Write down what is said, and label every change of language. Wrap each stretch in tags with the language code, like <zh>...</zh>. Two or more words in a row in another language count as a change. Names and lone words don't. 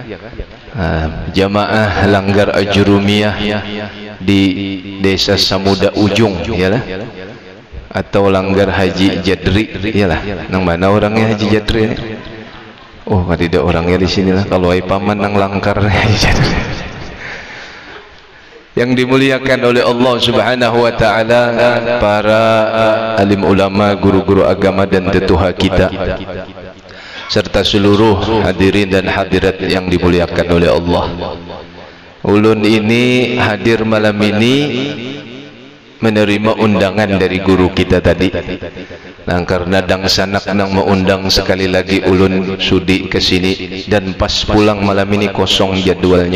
<id>Jamaah langgar Al-Jurumiyah di Desa Samuda Ujung, iyalah. Atau langgar Haji Jadri, iyalah.</id> <bjn>Nang mana orangnya Haji Jadri ini? Oh, tidak orangnya di sinilah. Kalau ai paman nang langkar Haji Jadri.</bjn> <id>Yang dimuliakan oleh Allah</id> <ar>سبحانه وتعالى,</ar> <id>para alim ulama, guru-guru agama dan tetuha kita, serta seluruh hadirin dan hadirat yang dimuliakan oleh Allah.</id> <bjn>Ulun ini hadir malam ini menerima undangan dari guru kita tadi. Nah, karena dang sanak nang mengundang sekali lagi ulun sudi ke sini dan pas pulang malam ini kosong jadwalnya.</bjn>